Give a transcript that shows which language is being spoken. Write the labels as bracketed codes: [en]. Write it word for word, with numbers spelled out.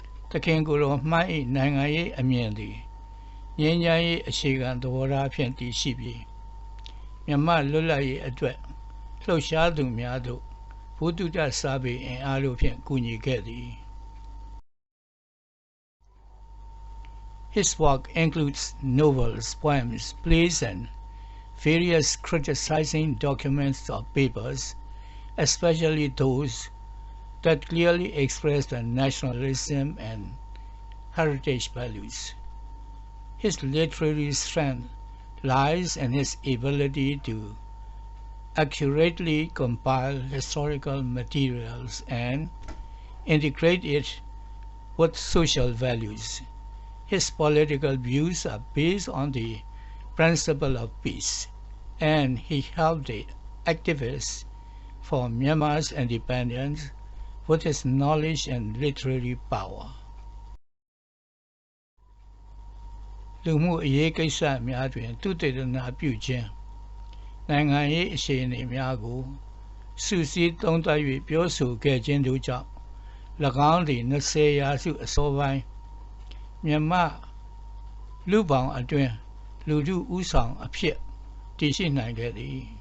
[my] သခင်ကိုယ်တော်မှန်၏နိုင်ငံရေးအမြင်သည်ငြိမ်းချမ်းရေးအခြေခံသဘောထားဖြင့်တည်ရှိပြီးမြန်မာလွတ်လပ်ရေးအတွက်လှုပ်ရှားသူများတို့ဘုဒ္ဓတစာပေအင်အားတို့ဖြင့်ကူညီခဲ့သည် [en] His work includes novels, poems, plays, and various criticizing documents or papers, especially those that clearly expressed the nationalism and heritage values. His literary strength lies in his ability to accurately compile historical materials and integrate it with social values. His political views are based on the principle of peace, and he helped the activists for Myanmar's independence with his knowledge and literary power. [my] လူမှုအရေးကိစ္စများတွင်သူတေသနာပြုခြင်းနိုင်ငံရေးအခြေအနေများကိုစုစည်းသုံးသပ်၍ပြောဆိုခဲ့ခြင်းတို့ကြောင့်၎င်းသည်20ရာစုအစောပိုင်းမြန်မာလူပောင်အတွင်းလူထုဥဆောင်အဖြစ်တည်ရှိနိုင်ခဲ့သည်